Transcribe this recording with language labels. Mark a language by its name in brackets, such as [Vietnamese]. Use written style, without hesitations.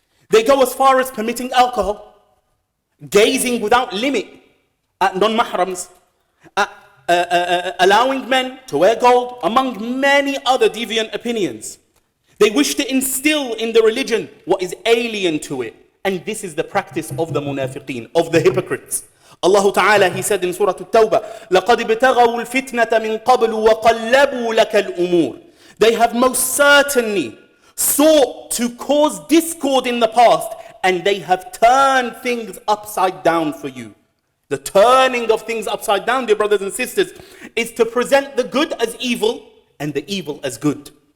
[English] They go as far as permitting alcohol, gazing without limit at non-mahrams, at allowing men to wear gold, among many other deviant opinions. They wish to instill in the religion what is alien to it. And this is the practice of the munafiqeen, of the hypocrites. Allah Ta'ala, He said in Surah At-Tawbah, [Arabic] لَقَدْ ابْتَغَوُا الْفِتْنَةَ مِنْ قَبْلُ وَقَلَّبُوا لَكَ الْأُمُورِ. [English] They have most certainly sought to cause discord in the past, and they have turned things upside down for you. The turning of things upside down, dear brothers and sisters, is to present the good as evil and the evil as good.